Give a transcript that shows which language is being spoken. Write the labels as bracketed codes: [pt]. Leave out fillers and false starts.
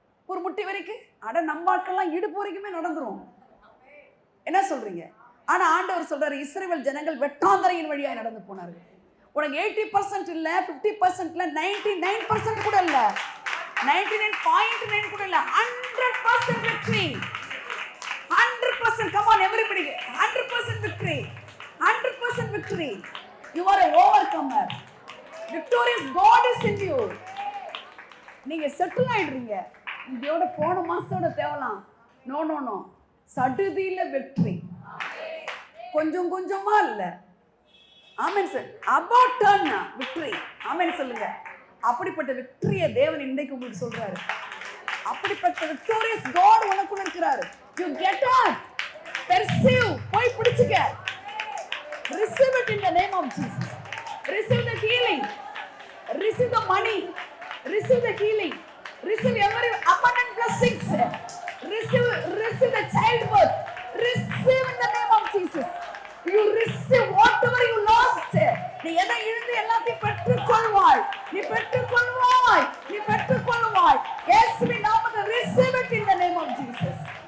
[ta] ஒரு முட்டி வரைக்கும் அட நம்ம ஆட்கள்லாம் இடுப்பு வரைக்குமே நடந்துரும். என்ன சொல்றீங்க? ஆனா ஆண்டவர் சொல்றாரு, இஸ்ரவேல் ஜனங்கள் வெட்டாந்தரையின் வழியாய் நடந்து போனார்கள். உனக்கு 80% இல்ல, 50% இல்ல, 99% கூட இல்ல, 99.9 கூட இல்ல, [en] 100% victory. [ta] 100%. [en] Come on everybody, 100% victory. 100% victory. You are an overcomer. Victorious God is in you. [ta] நீங்க செட்டில் ஆயிடுறீங்க. இதோட போன மாசத்தோட தேவலாம். நோ நோ நோ, சடுதியில வெற்றி. கொஞ்சம் கொஞ்சமா இல்ல. ஆமென் சார். [en] About turn victory. [ta] ஆமென் சொல்லுங்க. அப்படிப்பட்ட விக்டரியை தேவன் இன்னைக்கு உங்களுக்கு சொல்றாரு. அப்படிப்பட்ட விக்டோரியஸ் காட் உனக்குள்ள இருக்கிறாரு. [en] You get up. Pursue. [ta] போய் பிடிச்சுக்க. [en] Receive it in the name of Jesus. Receive the healing. Receive the money. Receive the healing. Receive every abundant blessings. Receive the childbirth. Receive in the name of Jesus. You receive whatever you lost. [ta] நீ எதை இழந்து எல்லாத்தையும் பெற்றுக்கொள்வாய். நீ பெற்றுக்கொள்வாய். நீ பெற்றுக்கொள்வாய். இயேசுவின் நாமத்தில் [en] receive it in the name of Jesus.